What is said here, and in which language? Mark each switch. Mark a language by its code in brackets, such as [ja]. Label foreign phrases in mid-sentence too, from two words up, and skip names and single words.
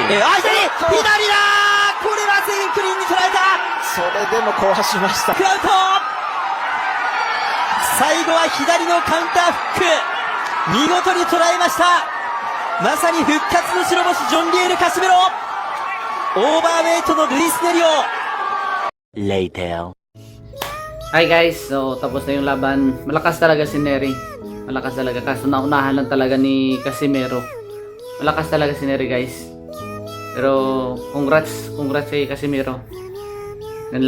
[ja] 左だ、これは全員クリーンに捉えた。それでも壊しました。クアウト。最後は左のカウンターフック、見事に捉えました。まさに復活の白星、ジョン・リエル・カシメロ、オーバーウェイトのルイス・ネリオ。 [tl] Later. [en] Hi guys, [tl] so tapos na yung laban. Malakas talaga si Nery. Malakas talaga, kaso naunahan lang talaga ni Casimero. Malakas talaga si Nery guys. Pero congrats kay Casimero.